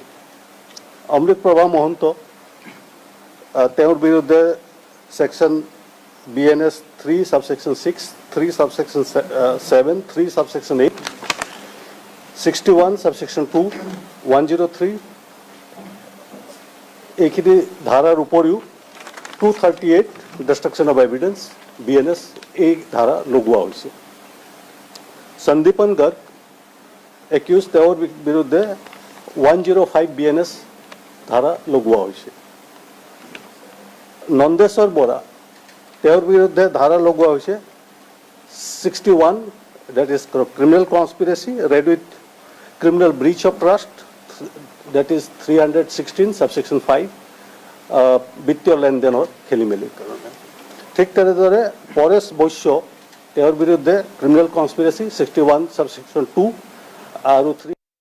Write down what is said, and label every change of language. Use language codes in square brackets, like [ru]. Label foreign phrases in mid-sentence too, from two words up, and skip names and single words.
[as] অমৃত প্ৰভা মহন্ত তেওঁৰ বিৰুদ্ধে সেকশ্যন BNS 3 subsection 6, 3 subsection 7, 3 subsection 8, 61 subsection 2, 103 এইখিনি ধাৰাৰ উপৰিও 238 [en] destruction of evidence BNS [as] এই ধাৰা লগোৱা হৈছে। সন্দীপন গৰ্গ একিউজ তেওঁৰ বিৰুদ্ধে 105 BNS ধাৰা লগোৱা হৈছে। নন্দেশ্বৰ বৰা তেওঁৰ বিৰুদ্ধে ধাৰা লগোৱা হৈছে 61, [en] that is criminal conspiracy read with criminal breach of trust, that is 316 subsection 5 [as] বিত্তীয় লেনদেনৰ খেলি মেলিৰ কাৰণে। ঠিক তেনেদৰে পৰেশ বৈশ্য তেওঁৰ বিৰুদ্ধে [en] criminal conspiracy [as] 61 subsection 2 আৰু 3